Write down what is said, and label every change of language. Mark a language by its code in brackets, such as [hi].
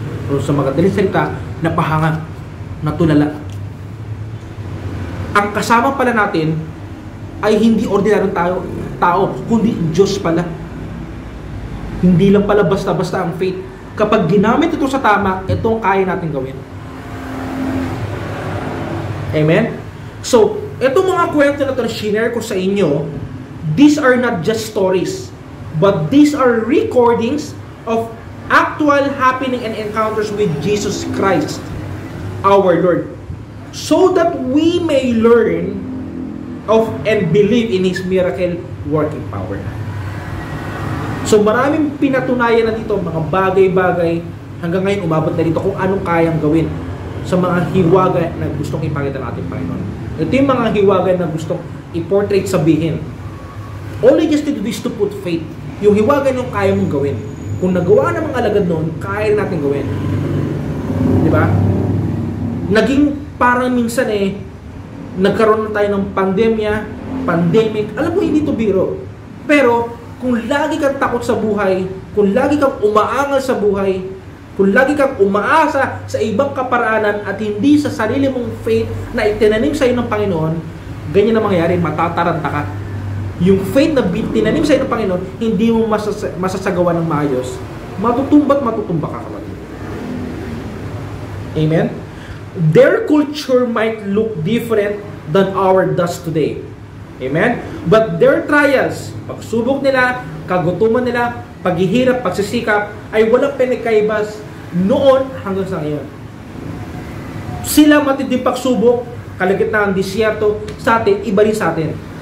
[tl] O sa magadaling salita, napahanga, natulala. Ang kasama pala natin ay hindi ordinaryong tao, kundi Diyos pala. Hindi lang pala basta-basta ang faith. Kapag ginamit ito sa tama, ito ang kaya natin gawin. Amen? [en] So, itong mga kwento na ito na share ko sa inyo, these are not just stories, but these are recordings of actual happening and encounters with Jesus Christ, our Lord, so that we may learn of and believe in His miracle working power. [tl] So maraming pinatunayan na dito, mga bagay-bagay, hanggang ngayon umabot na dito kung anong kayang gawin sa mga hiwaga na gustong ipakita ng ating Panginoon. Ito yung mga hiwaga na gustong i-portrait, sabihin. [en] All you just need to do is to put faith. [tl] Yung hiwaga yung kaya mong gawin. Kung nagawa na mga alagad noon, kaya natin gawin. Di ba? Naging parang minsan nagkaroon na tayo ng pandemic. Alam mo, hindi to biro. Pero, kung lagi kang takot sa buhay, kung lagi kang umaangal sa buhay, kung lagi kang umaasa sa ibang kaparaanan at hindi sa sarili mong faith na itinanim sa iyo ng Panginoon, ganyan na mangyayari, matataranta ka. Yung faith na tinanim sa iyo ng Panginoon, hindi mo masasagawa ng maayos, matutumba ka, kapatid. Amen? [en] Their culture might look different than our does today. Amen? But their trials, [tl] pagsubok nila, kagutuman nila, paghihirap, pagsisikap, ay walang pinagkaibas noon hanggang sa ngayon. Sila matinding pagsubok, kalagitnaan ng disyerto, sa atin, iba rin sa atin.